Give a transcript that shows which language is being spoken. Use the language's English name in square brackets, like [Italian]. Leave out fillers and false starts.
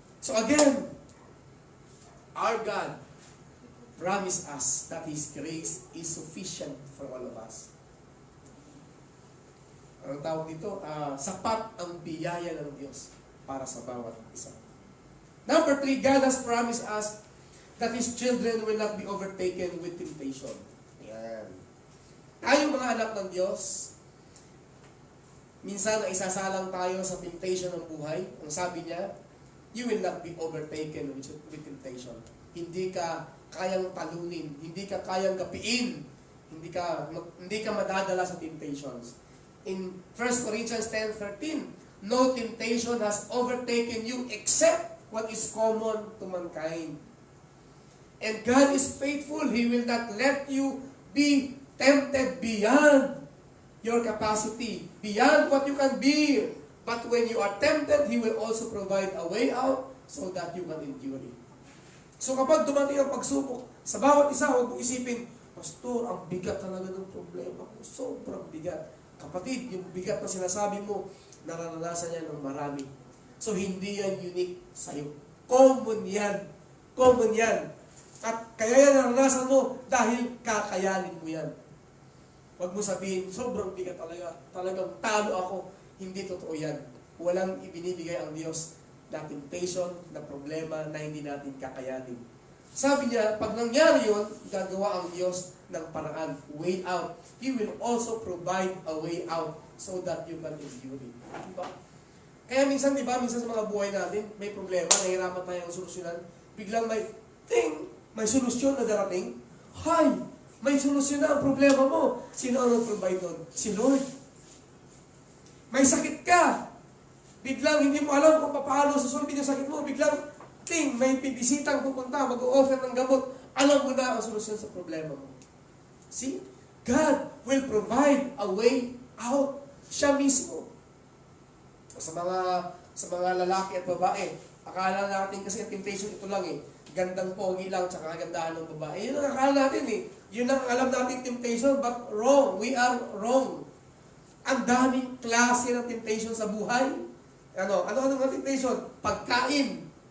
[English] So again, our God promised us that His grace is sufficient for all of us. [Filipino] Anong tawag dito? Sapat ang biyaya ng Diyos para sa bawat isa. [English] Number 3, God has promised us that His children will not be overtaken with temptation. [Filipino] Yan. Tayong mga anak ng Diyos, minsan isasalang tayo sa temptation ng buhay. Ang sabi niya, [English] you will not be overtaken with temptation. [Filipino] Hindi ka kayang talunin, hindi ka kayang gapiin, hindi ka madadala sa temptations. [English] In 1 Corinthians 10:13, no temptation has overtaken you except what is common to mankind. And God is faithful. He will not let you be tempted beyond your capacity, beyond what you can bear. But when you are tempted, He will also provide a way out so that you can endure it. [Filipino] So kapag dumating ang pagsubok, sa bawat isa, huwag mong isipin, Pastor, ang bigat talaga ng problema ko. Sobrang bigat. Kapatid, yung bigat na sinasabi mo, nararanasan niya ng marami. So hindi yan unique sa'yo. Common yan. Common yan. At kaya yan naranasan mo dahil kakayanin mo yan. Huwag mo sabihin, sobrang bigat talaga. Talagang talo ako. Hindi totoo yan. Walang ibinibigay ang Diyos na temptation, na problema na hindi natin kakayanin. Sabi niya, pag nangyari yun, gagawa ang Diyos ng paraan, way out. [English] He will also provide a way out so that you can endure it. [Filipino] Diba? Kaya minsan, diba, minsan sa mga buhay natin, may problema, nahihirapan tayong solusyonan, biglang may solusyon na darating. Hay! May solusyon na ang problema mo. Sino ang nag-provide nun? Si Lord. May sakit ka. Biglang hindi mo alam kung paano susulbin yung sakit mo. Biglang, may bibisitang pupunta, mag-o-offer ng gamot. Alam mo na ang solusyon sa problema mo. [English] See? God will provide a way out. [Filipino] Siya mismo. Sa mga lalaki at babae, akala natin kasi ang temptation ito lang eh. Gandang pogi lang, tsaka kagandahan ng babae. Yun ang akala natin eh. Yun ang alam natin [English] temptation, but wrong. We are wrong. [Filipino] Ang daming klase ng temptation sa buhay. Ano ang temptation? Pagkain.